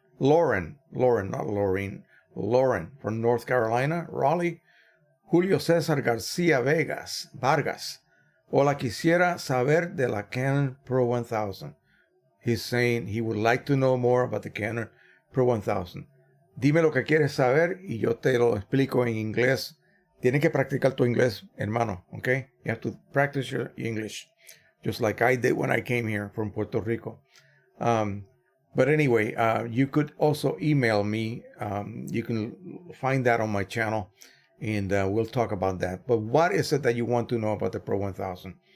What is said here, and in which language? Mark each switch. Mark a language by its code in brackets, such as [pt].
[en] Lauren, not Laureen. Lauren from North Carolina, Raleigh. [es] Julio Cesar Garcia Vargas. Hola, quisiera saber de la Canon Pro-1000. [en] He's saying he would like to know more about the Canon Pro-1000. [es] Dime lo que quieres saber y yo te lo explico en inglés. Tienes que practicar tu inglés, hermano, okay? [en] You have to practice your English, just like I did when I came here from Puerto Rico. But anyway, you could also email me. You can find that on my channel, and we'll talk about that. But what is it that you want to know about the Pro-1000?